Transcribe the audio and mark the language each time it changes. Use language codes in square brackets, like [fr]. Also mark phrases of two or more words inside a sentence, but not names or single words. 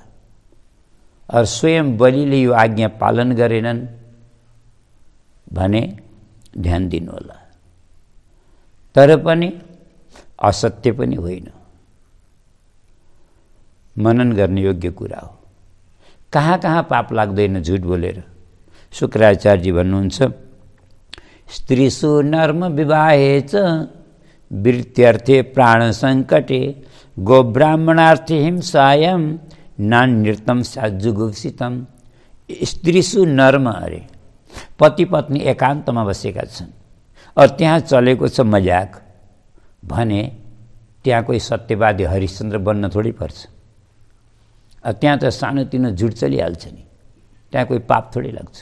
[ne] और स्वयं बलिले यो आज्ञा पालन गरेनन् भने ध्यान दिनु होला। तर पनि असत्य पनि होइन, मनन गर्ने योग्य कुरा हो। कहाँ कहाँ पाप लाग्दैन झुट बोलेर? शुक्राचार्यजी भन्नुहुन्छ, [sa] स्त्रीसु नर्म विवाहे च वृत्त्यर्थे प्राण संकटे गोब्राह्मणार्थे हिंसायाम नान्यृतम साजुगुप्सितम। स्त्रीसु नर्म [ne] अरे, पति पत्नी एकान्तमा बसेका छन् और त्यहाँ चलेको छ मजाक भने त्यहाँ कोही सत्यवादी हरिश्चन्द्र बन्न थोड़ी पर्छ। त्यहाँ त सानोतिनो झुट चलिहाल्छ नि, त्यहाँ कोही पाप थोड़ी लाग्छ।